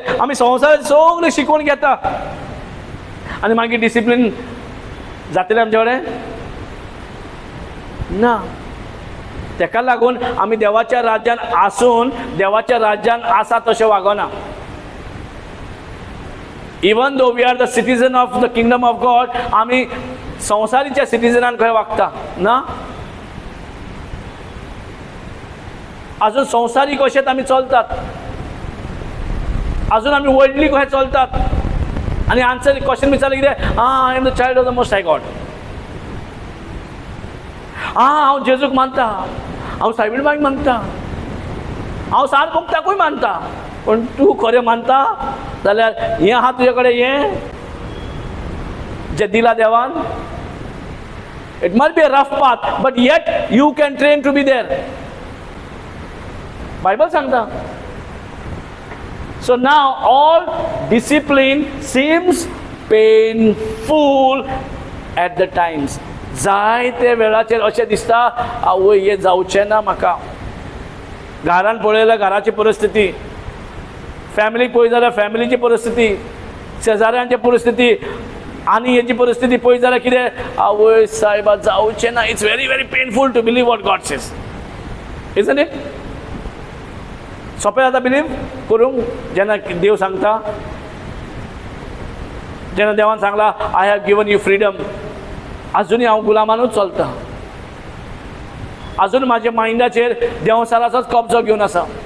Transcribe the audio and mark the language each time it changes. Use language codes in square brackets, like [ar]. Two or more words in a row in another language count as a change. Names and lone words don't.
[kok] आमी संवसाराची सगळी शिकवण घेता आनी मागीर डिसिप्लीन जातलें आमचे कडेन ना. तेका लागून आमी देवाच्या राज्यान आसून देवाच्या राज्यान आसा तशें वागना. [en] Even though we are the citizen of the Kingdom of God, [kok] आमी संवसारीच्या सिटीजनान खंय वागता ना. अजून संवसारी कशेंच आमी चलतात, अजून आमी वर्ल्डली कशें चलतात. [en] आनी answer question [kok] विचारलें कितें? [en] I am the child of the Most High God. [kok] हांव जेजूक मानता, हांव सायबीणबाईक मानता, हांव सार भक्ताकूय मानता. पण तूं खरें मानता जाल्यार हें आहा तुजे कडेन, हें जें दिला देवान. [en] It must be a rough path, but yet you can train to be there. [kok] बायबल सांगता. [en] So now all discipline seems painful at the times. [kok] जायते वेळाचेर अशें दिसता आवय हें जावचें ना म्हाका. घरान पळयल्यार घराची परिस्थिती, फॅमिलीक पळय जाल्यार फॅमिलीची परिस्थिती, शेजाऱ्यांची परिस्थिती आनी हेची परिस्थिती पळय जाल्यार कितें आवय सायबा जावचें ना. [en] It's very very painful to believe what God says, isn't it? [kok] सोंपें जाता बिलीव करूंक जेन्ना देव सांगता. जेन्ना देवान सांगला [en] I have given you freedom, [kok] अजुनूय हांव गुलामानूच चलता. अजून म्हाज्या मायंडाचेर देंवसाराचोच कब्जो घेवन आसा.